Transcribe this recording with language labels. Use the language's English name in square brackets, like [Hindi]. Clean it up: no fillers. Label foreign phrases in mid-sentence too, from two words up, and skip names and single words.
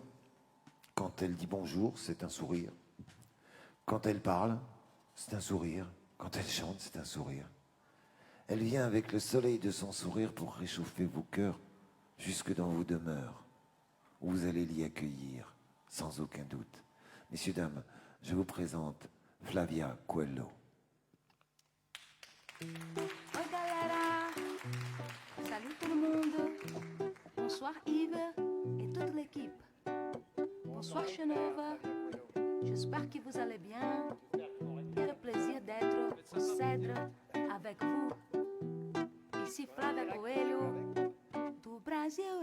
[French] Quand elle dit bonjour, c'est un sourire. Quand elle parle, c'est un sourire. Quand elle chante, c'est un sourire. Elle vient avec le soleil de son sourire pour réchauffer vos cœurs jusque dans vos demeures, où vous allez l'y accueillir, sans aucun doute. Messieurs, dames, je vous présente Flavia Coelho. [Portuguese] Oi galera, [French] salut tout le monde, bonsoir Yves et toute l'équipe, bonsoir Chenova, j'espère que vous allez bien, quel plaisir d'être au Cèdre avec vous, ici Flavia Coelho, du Brasil,